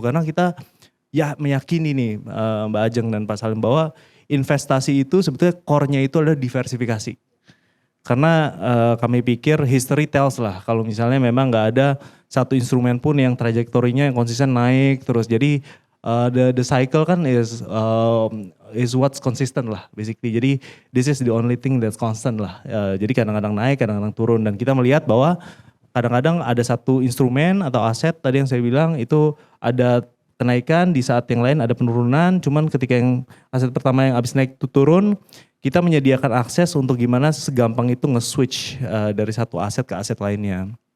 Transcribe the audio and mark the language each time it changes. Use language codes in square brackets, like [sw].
[id] Karena kita ya meyakini nih Mbak Ajeng dan Pak Salim bahwa investasi itu sebetulnya core-nya itu adalah diversifikasi. Karena kami pikir [en] history tells [id] lah kalau misalnya memang nggak ada satu instrumen pun yang trajektorinya yang konsisten naik terus. Jadi [en] the cycle [id] kan [en] is what's consistent [id] lah [en] basically. [id] Jadi [en] this is the only thing that's constant [id] lah. Jadi kadang-kadang naik, kadang-kadang turun, dan kita melihat bahwa kadang-kadang ada satu instrumen atau aset tadi yang saya bilang itu ada kenaikan, di saat yang lain ada penurunan. Cuman ketika yang aset pertama yang habis naik itu turun, kita menyediakan akses untuk gimana segampang itu nge-switch dari satu aset ke aset lainnya.